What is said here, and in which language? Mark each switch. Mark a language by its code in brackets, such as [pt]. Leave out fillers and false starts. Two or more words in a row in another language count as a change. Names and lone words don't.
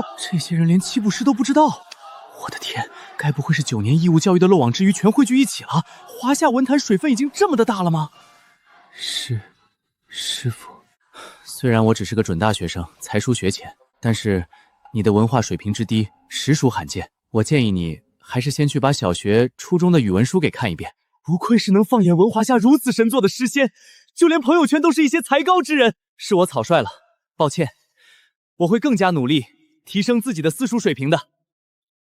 [zh] 這些人連七步詩都不知道，我的天，該不會是9年義務教育的漏網之魚全匯聚一起了？華夏文壇水分已經這麼的大了嗎？師父，雖然我只是個準大學生，才疏學淺，但是你的文化水平之低，實屬罕見。我建議你還是先去把小學、初中的語文書給看一遍。不愧是能放眼文華夏如此神作的詩仙，就連朋友圈都是一些才高之人。是我草率了，抱歉，我會更加努力，提升自己的私塾水平的。